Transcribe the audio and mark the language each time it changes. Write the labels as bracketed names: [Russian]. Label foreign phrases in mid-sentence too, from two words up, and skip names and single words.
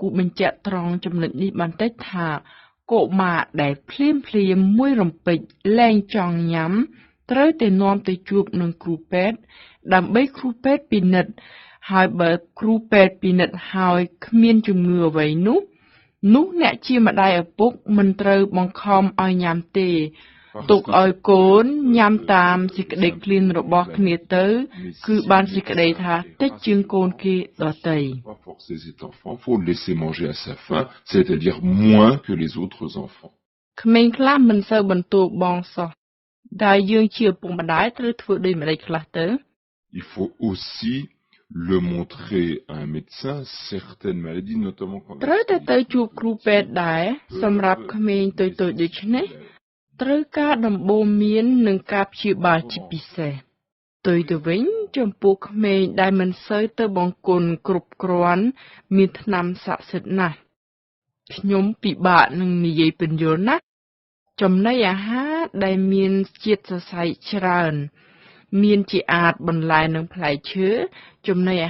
[Khmer] បញ្ជាក់ត្រង់ចំណុចនេះបន្តិចថាកុមារដែលភ្លាមមួយរំពេចលែងចង់ញ៉ាំត្រូវតែនាំទៅជួបនឹងគ្រូពេទ្យដើម្បីគ្រូពេទ្យពិនិត្យហើយបើគ្រូពេទ្យពិនិត្យហើយគ្មានជំងឺអ្វីនោះអ្នកជាម្ដាយឪពុកមិនត្រូវបង្ខំឲ្យញ៉ាំទេទុកឲ្យកូនញ៉ាំតាមសេចក្តីឃ្លានរបស់គ្នាទៅគឺបានសេចក្តីថាតិចជាងកូនគេដទៃ [French] Pas forcer cet enfant, faut le laisser manger à sa faim, c'est-à-dire moins que les autres enfants. [Khmer] ក្មេងខ្លះមិនសូវបន្ទោបងសោះដែលយើងជាឪពុកម្ដាយត្រូវធ្វើដូចម្ដេចខ្លះទៅ [French] Il faut aussi le montrer à un médecin certaines maladies notamment quand [Khmer] ត្រូវតែទៅជួបគ្រូពេទ្យដែរសម្រាប់ក្មេងតូចៗដូចនេះត្រូវការដំបូន្មាននិងការព្យាបាលជាពិសេសផ្ទុយទៅវិញចំពោះក្មេងដែលមិនសូវទៅបង្គន់គ្រប់គ្រាន់មានថ្នាំ ស័ក្តិសិទ្ធិណាស់ខ្ញុំពិបាកនឹងនិយាយពន្យល់ណាស់ចំណីអាហារដែលមានជាតិសរសៃច្រើនមានជាអាចបន្លែនិងផ្លែឈើចំណីអា